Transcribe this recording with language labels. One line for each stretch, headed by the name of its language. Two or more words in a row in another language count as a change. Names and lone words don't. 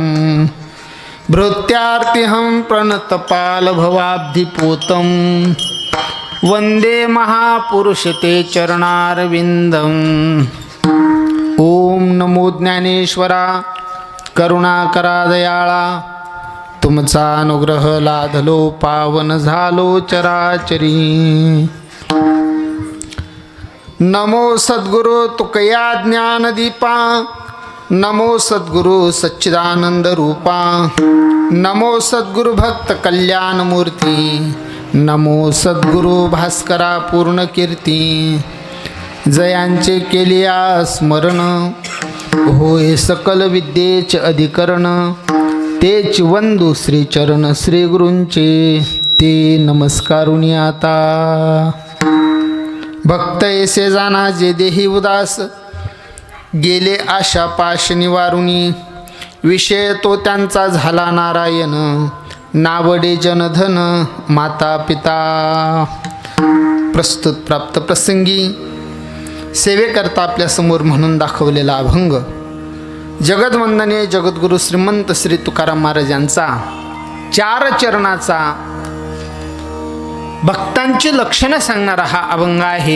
Sanskrit: भृत्यार्तिहं प्रणतपालभवाब्धिपूतं, वन्दे महापुरुषते चरणारविन्दम्.
Marathi: ओम नमो ज्ञानेश्वरा, करुणाकरा दयाळा, तुमचा अनुग्रह लाधलो पावन झालो चराचरी. नमो सद्गुरु तुकया ज्ञानदीपा, नमो सद्गुरु सच्चिदानंद रूपा, नमो सद्गुरु भक्त कल्याणमूर्ती, नमो सद्गुरु भास्करा पूर्ण कीर्ती. जयांचे केलिया स्मरण, होय सकल विद्येचे अधिकरण, तेच वंदू श्री चरण श्री गुरूंचे, ते नमस्कारुनी आता. भक्त ऐसे जाना जे देही उदास, गेले आशा पाश निवारुनी, विषय तो त्यांचा झाला नारायण, नावडे जनधन माता पिता. प्रस्तुत प्राप्त प्रसंगी सेवेकरता आपल्यासमोर म्हणून दाखवलेला अभंग जगदवंदनीय जगद्गुरु श्रीमंत श्री तुकाराम महाराज यांचा 4 चरणाचा भक्तांची लक्षणं सांगणारा हा अभंग आहे.